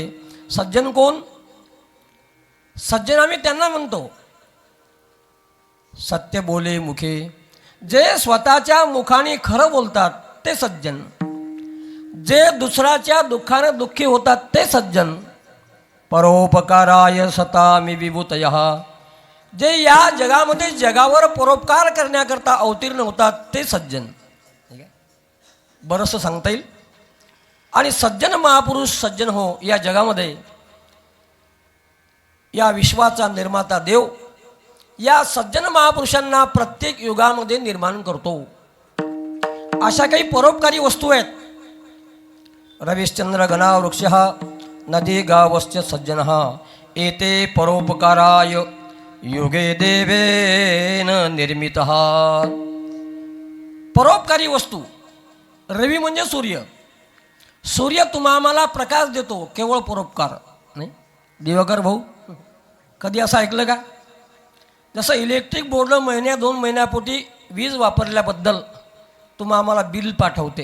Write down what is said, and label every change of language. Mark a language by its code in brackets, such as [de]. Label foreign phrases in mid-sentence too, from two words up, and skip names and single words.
[mr] सज्जन कोण? सज्जन आम्ही त्यांना म्हणतो सत्य बोले मुखे, जे स्वतःच्या मुखाने खरं बोलतात ते सज्जन, जे दुसऱ्याच्या दुःखाने दुःखी होतात ते सज्जन. [sa] परोपकाराय सतामि विभूतयः, [mr] जे या जगामध्ये जगावर परोपकार करण्याकरता अवतीर्ण होतात ते सज्जन. बरंचसं सांगता येईल. आणि सज्जन महापुरुष सज्जन हो या जगामध्ये, या विश्वाचा निर्माता देव या सज्जन महापुरुषांना प्रत्येक युगामध्ये निर्माण करतो. अशा काही परोपकारी वस्तू आहेत [sa] रविश्चंद्र गणा वृक्ष नदी गावश्च सज्जन एते परोपकाराय युगे देवेन निर्मित. [mr] परोपकारी वस्तू. रवी म्हणजे सूर्य. सूर्य आम्हाला प्रकाश देतो केवळ परोपकार. नाही दिवाकर भाऊ, कधी असं ऐकलं का? जसं [en] electric board [mr] महिन्या 2 महिन्यापोटी वीज वापरल्याबद्दल आम्हाला बिल पाठवते.